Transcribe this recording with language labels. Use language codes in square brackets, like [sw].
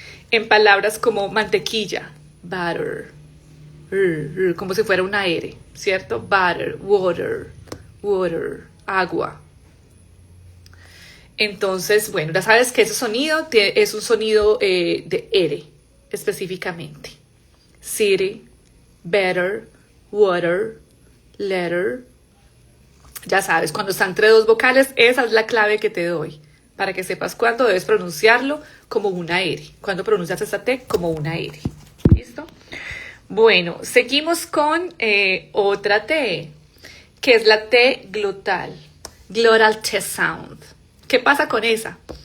[es] En palabras como mantequilla, butter. Como si fuera una R, ¿cierto? [en] Butter, water, agua. [es] Entonces, bueno, ya sabes que ese sonido es un sonido de R, específicamente. [en] City, better, water, letter. [es] Ya sabes, cuando está entre dos vocales, esa es la clave que te doy, para que sepas cuándo debes pronunciarlo como una R, cuando pronuncias esta T como una R. ¿Listo? Bueno, seguimos con otra T, que es la T glotal, [en] glottal T sound. [es] ¿Qué pasa con esa?